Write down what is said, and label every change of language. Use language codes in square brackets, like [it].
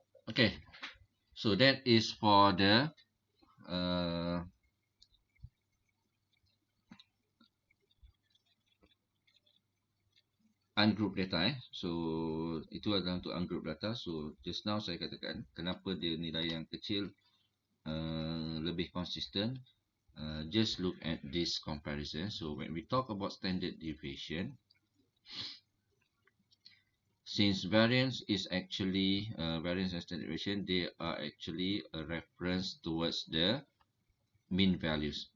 [en] Okay, so that is for the ungrouped data. [ms] So itu adalah untuk ungrouped data. [en] So just now [ms] saya katakan kenapa dia nilai yang kecil lebih konsisten. [en] Just look at this comparison. So when we talk about standard deviation, since variance is actually variance and standard deviation, they are actually a reference towards the mean values.